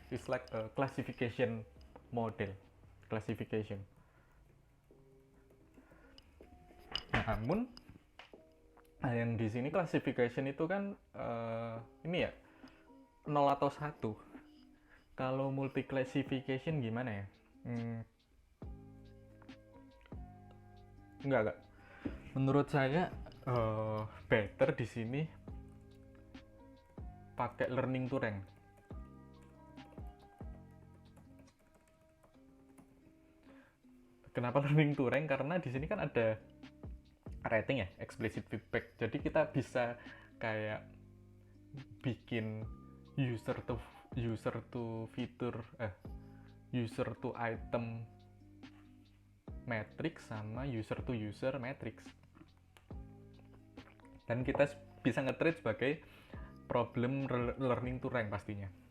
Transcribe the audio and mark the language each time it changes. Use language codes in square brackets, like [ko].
[en] It's like a classification model. Classification. [id] Namun yang di sini classification itu kan ini ya 0 atau 1. Kalau multi classification gimana ya? Enggak. Menurut saya better di sini pakai learning to rank. Kenapa learning to rank? Karena di sini kan ada rating ya, explicit feedback. Jadi kita bisa kayak bikin user to fitur user to item matrix sama user to user matrix. Dan kita bisa nge-treat sebagai problem learning to rank pastinya.